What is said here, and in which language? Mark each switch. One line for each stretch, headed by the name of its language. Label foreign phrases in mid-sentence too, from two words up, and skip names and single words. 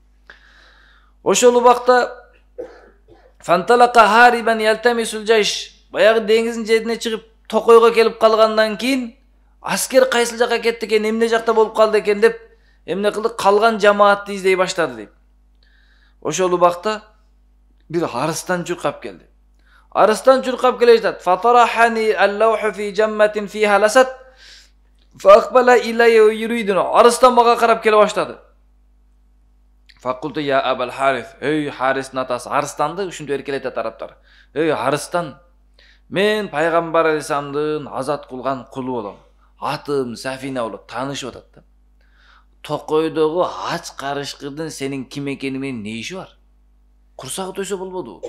Kyrgyz: Ошол убакта
Arabic: فانطلق هاربا يلتمس الجيش,
Kyrgyz: баягы деңиздин жетине чыгып, токойго келип калгандан кийин, аскер кайсыл жакка кетти экен, эмне жакта болуп калды экен деп, эмне кылды? Калган жамаатты издей баштады дейт. Ошол убакта бир арыстан чуркап келди. Арыстан чуркап келе жатат.
Arabic: فطرحني الله في أجمة فيها أسد فأقبل إلي يريد.
Kyrgyz: Арыстан мага карап келе баштады.
Arabic: فقلت يا أبا الحارث.
Kyrgyz: Эй Харис натас, арыстанды ушинтип эркелетет арабтар. Эй арыстан, мен пайгамбар алейхиссаламдын азат кылган кулу болом. Атым Сафина болот, таанышып атат да. Токойдогу ач карышкырдын сенин ким экени менен не иши бар? Курсагы тойсо болбоду.